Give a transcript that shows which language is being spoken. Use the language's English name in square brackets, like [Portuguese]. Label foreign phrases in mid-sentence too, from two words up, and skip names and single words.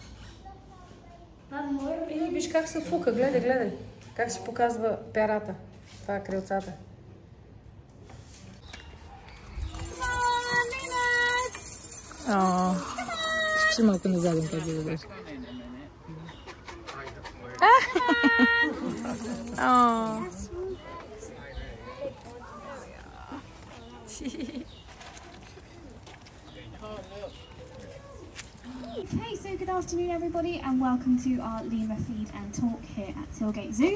[Bulgarian] Мамо, Виж как се фука, гледай. Как си показва перата. Това е крилцата. Ще малко на заден път да дадеш. [English] Okay, so good afternoon everybody and welcome to our lemur feed and talk here at Tilgate Zoo.